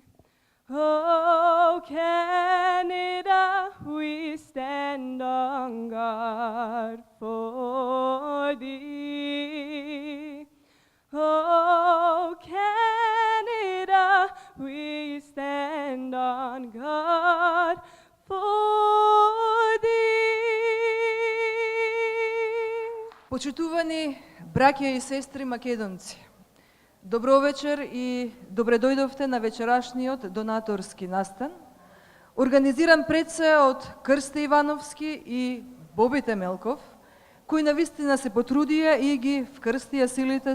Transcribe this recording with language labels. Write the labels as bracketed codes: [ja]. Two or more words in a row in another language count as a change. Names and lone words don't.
[en] Oh Canada, we stand on guard for thee. Oh Canada, we stand on guard for thee. [mk] Почитувани браќа и сестри македонци, добро вечер и добре дојдовте на вечерашниот донаторски настан, организиран пред се од Крсте Ивановски и Боби Темелков, кои навистина се потрудија и ги вкрстија силите